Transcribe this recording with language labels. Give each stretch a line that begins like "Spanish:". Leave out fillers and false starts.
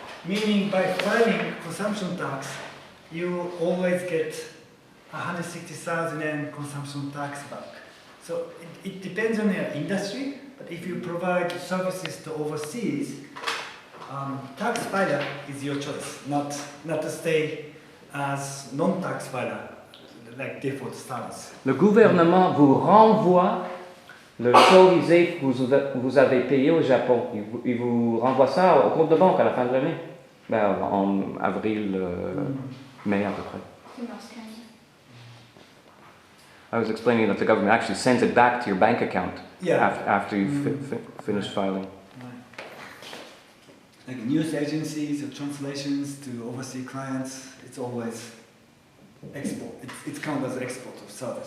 English: Meaning by filing consumption tax, you always get 160,000 yen consumption tax back. So it depends on your industry, but if you provide services to overseas, tax filer is your choice, not to stay as non-tax filer, like default status.
French: Le gouvernement vous renvoie le shorisei que vous avez payé au Japon. Il vous renvoie ça au compte de banque à la fin de l'année. Ben, en avril, mai à peu près.
English: I was explaining that the government actually sends it back to your bank account after you've finished filing. Like news agencies or translations to overseas clients, it's always export. It's counted as export of service.